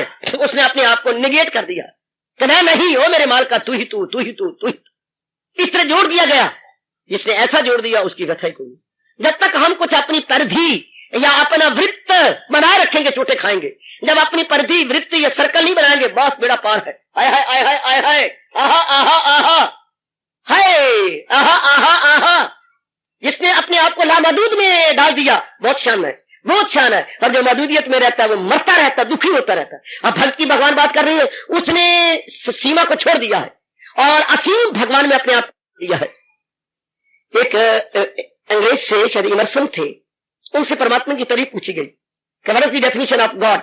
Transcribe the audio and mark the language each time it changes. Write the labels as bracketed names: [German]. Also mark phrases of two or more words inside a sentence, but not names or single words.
[Hindi] उसने अपने आप को निगेट कर दिया, कहना नहीं हो मेरे माल का, तू ही तू, तू ही तू, तू ही। इस तरह जोड़ दिया गया। जिसने ऐसा जोड़ दिया उसकी व्यथा ही कोई। जब तक हम कुछ अपनी परिधि या अपना वृत्त बनाए रखेंगे चोटे खाएंगे। जब अपनी परिधि, वृत्त या सर्कल नहीं बनाएंगे, बस बेड़ा पार है। आय हाय आय हाय आय हाय, आहा आहा आहा, हाय आहा आहा आहा। जिसने अपने आप को लामदूद में डाल दिया, बहुत शान है, बहुत शान है। और जो मदूदियत में रहता है वो मरता रहता है, दुखी होता रहता है। अब भक्ति भगवान बात कर रही है, उसने सीमा को छोड़ दिया है और असीम भगवान में अपने आप दिया है। एक अंग्रेज से शायद इमर्सन थे, उनसे परमात्मा की तारीफ पूछी गई, [English] what is the definition of God.